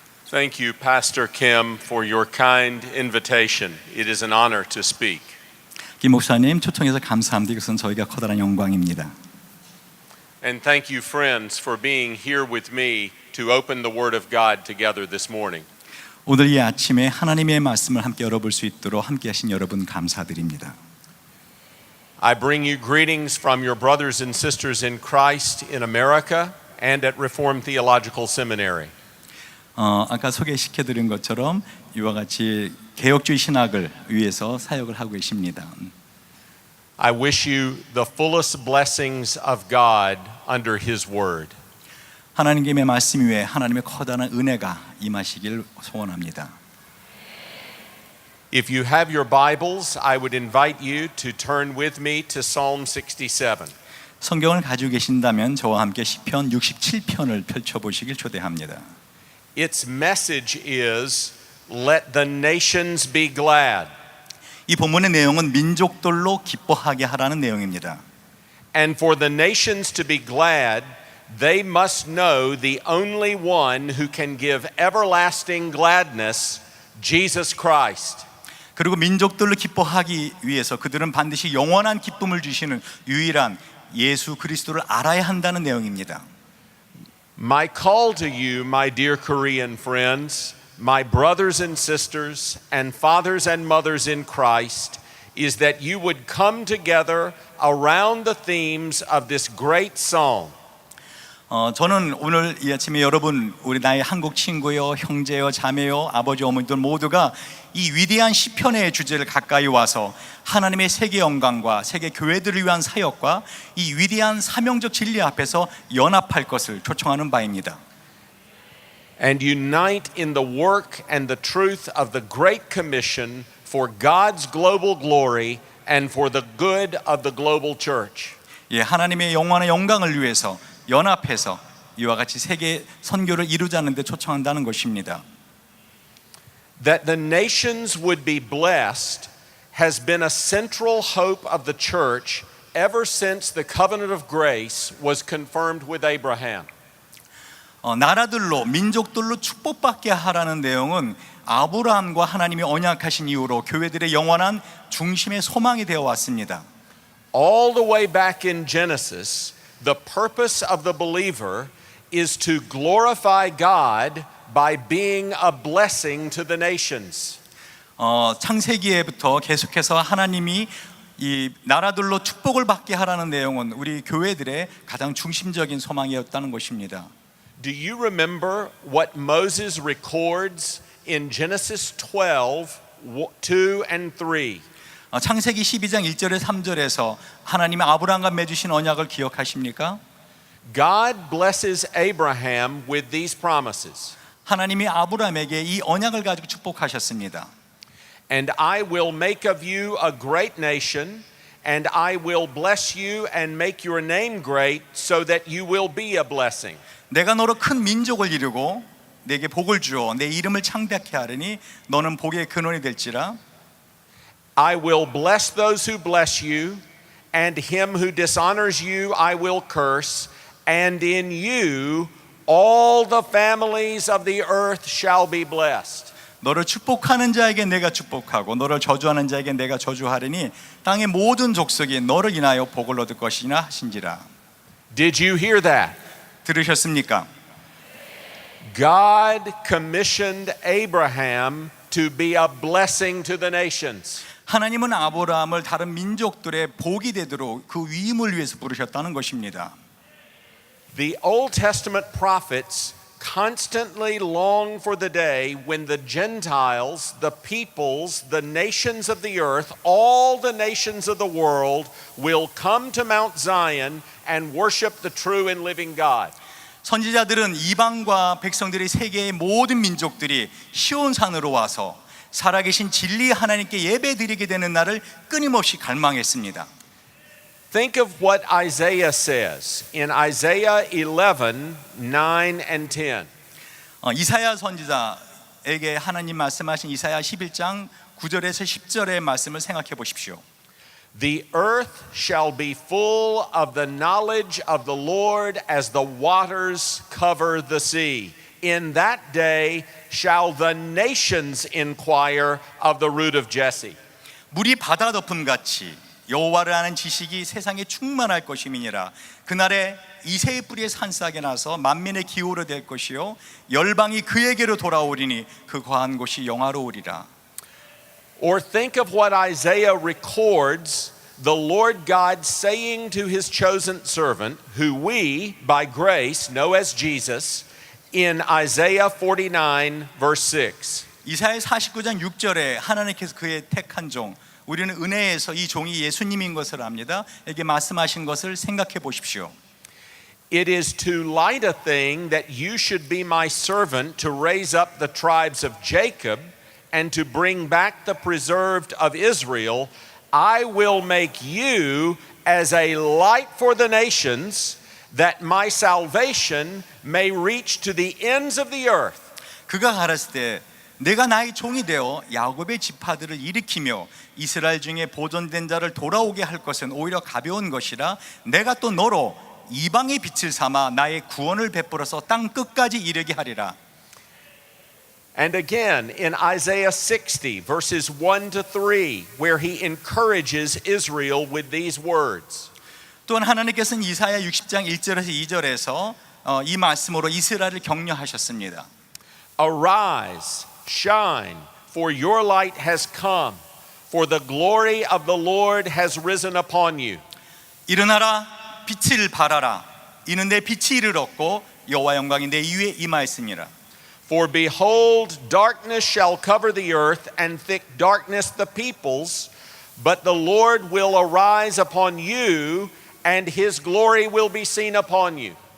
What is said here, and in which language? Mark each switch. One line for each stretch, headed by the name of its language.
English: Thank you, Pastor Kim, for your kind invitation. It is an honor to speak.
Korean: 김 목사님 초청해서 감사합니다. 이것은 저희가 커다란 영광입니다.
English: And thank you, friends, for being here with me to open the Word of God together this morning.
Korean: 오늘 이 아침에 하나님의 말씀을 함께 열어볼 수 있도록 함께하신 여러분 감사드립니다.
English: I bring you greetings from your brothers and sisters in Christ in America and at Reformed Theological Seminary.
Korean: 아까 소개시켜드린 것처럼 이와 같이 개혁주의 신학을 위해서 사역을 하고 계십니다.
English: I wish you the fullest blessings of God under His Word.
Korean: 하나님의 말씀 위에 하나님의 커다란 은혜가 임하시길 소원합니다.
English: If you have your Bibles, I would invite you to turn with me to Psalm 67.
Korean: 성경을 가지고 계신다면 저와 함께 시편 67편을 펼쳐보시길 초대합니다.
English: Its message is, let the nations be glad.
Korean: 이 본문의 내용은 민족들로 기뻐하게 하라는 내용입니다.
English: And for the nations to be glad, they must know the only one who can give everlasting gladness, Jesus Christ.
Korean: 그리고 민족들로 기뻐하기 위해서 그들은 반드시 영원한 기쁨을 주시는 유일한 예수 그리스도를 알아야 한다는 내용입니다.
English: My call to you, my dear Korean friends, my brothers and sisters, and fathers and mothers in Christ, is that you would come together around the themes of this great psalm.
Korean: 저는 오늘 이 아침에 여러분, 우리 나의 한국 친구요, 형제요, 자매요, 아버지, 어머니들 모두가 이 위대한 시편의 주제를 가까이 와서 하나님의 세계 영광과 세계 교회들을 위한 사역과 이 위대한 사명적 진리 앞에서 연합할 것을 초청하는 바입니다.
English: And unite in the work and the truth of the Great Commission for God's global glory and for the good of the global church.
Korean: 예, 하나님의 영원한 영광을 위해서 연합해서 이와 같이 세계 선교를 이루자는 데 초청한다는 것입니다.
English: That the nations would be blessed has been a central hope of the church ever since the covenant of grace was confirmed with Abraham.
Korean: 나라들로 민족들로 축복받게 하라는 내용은 아브라함과 하나님이 언약하신 이후로 교회들의 영원한 중심의 소망이 되어 왔습니다.
English: All the way back in Genesis, the purpose of the believer is to glorify God by being a blessing to the nations.
Korean: 창세기에부터 계속해서 하나님이 이 나라들로 축복을 받게 하라는 내용은 우리 교회들의 가장 중심적인 소망이었다는 것입니다.
English: Do you remember what Moses records in Genesis 12:2 and 3?
Korean: 창세기 12장 1절에 3절에서 하나님이 아브라함과 맺으신 언약을 기억하십니까?
English: God blesses Abraham with these promises.
Korean: 하나님이 아브라함에게 이 언약을 가지고 축복하셨습니다.
English: And I will make of you a great nation, and I will bless you and make your name great so that you will be a blessing.
Korean: 내가 너로 큰 민족을 이루고 내게 복을 주어 내 이름을 창대케 하리니 너는 복의 근원이 될지라.
English: I will bless those who bless you, and him who dishonors you I will curse, and in you all the families of the earth shall be blessed.
Korean: 너를 축복하는 자에게 내가 축복하고 너를 저주하는 자에게 내가 저주하리니 땅의 모든 족속이 너를 인하여 복을 얻을 것이나 하신지라.
English: Did you hear that?
Korean: 들으셨습니까?
English: God commissioned Abraham to be a blessing to the nations.
Korean: 하나님은 아브라함을 다른 민족들의 복이 되도록 그 위임을 위해서 부르셨다는 것입니다.
English: The Old Testament prophets constantly long for the day when the Gentiles, the peoples, the nations of the earth, all the nations of the world will come to Mount Zion and worship the true and living God.
Korean: 선지자들은 이방과 백성들이 세계의 모든 민족들이 시온산으로 와서 살아계신 진리 하나님께 예배드리게 되는 날을 끊임없이 갈망했습니다.
English: Think of what Isaiah says in Isaiah 11, 9 and 10.
Korean: 이사야 선지자에게 하나님 말씀하신 이사야 11장 9절에서 10절의 말씀을 생각해 보십시오.
English: The earth shall be full of the knowledge of the Lord as the waters cover the sea. In that day shall the nations inquire of the root of Jesse.
Korean: 물이 바다 덮음 같이 여호와를 아는 지식이 세상에 충만할 것임이니라. 그날에 이새의 뿌리에 산싹이 나서 만민의 기호로 될 것이요 열방이 그에게로 돌아오리니 그 거한 곳이 영화로우리라.
English: Or think of what Isaiah records the Lord God saying to his chosen servant, who we by grace know as Jesus, in Isaiah 49 verse 6.
Korean: 이사야 49장 6절에 하나님께서 그의 택한 종, 우리는 은혜에서 이 종이 예수님인 것을 압니다. 에게 말씀하신 것을 생각해 보십시오.
English: It is too light a thing that you should be my servant to raise up the tribes of Jacob and to bring back the preserved of Israel. I will make you as a light for the nations, that my salvation may reach to the ends of the earth.
Korean: 그가 가라사대 때 내가 나의 종이 되어 야곱의 지파들을 일으키며 이스라엘 중에 보존된 자를 돌아오게 할 것은 오히려 가벼운 것이라. 내가 또 너로 이방의 빛을 삼아 나의 구원을 베풀어서 땅 끝까지 이르게 하리라.
English: And again in Isaiah 60 verses 1 to 3, where he encourages Israel with these words.
Korean: 또한 하나님께서는 이사야 60장 1절에서 2절에서 이 말씀으로 이스라엘을 격려하셨습니다.
English: Arise, shine, for your light has come, for the glory of the Lord has risen upon you.
Korean: 일어나라, 빛을 발하라. 이는 내 빛이 이르렀고 여호와 영광이 내 위에 임하였으니라.
English: For behold, darkness shall cover the earth, and thick darkness the peoples, but the Lord will arise upon you, and his glory will be seen upon you.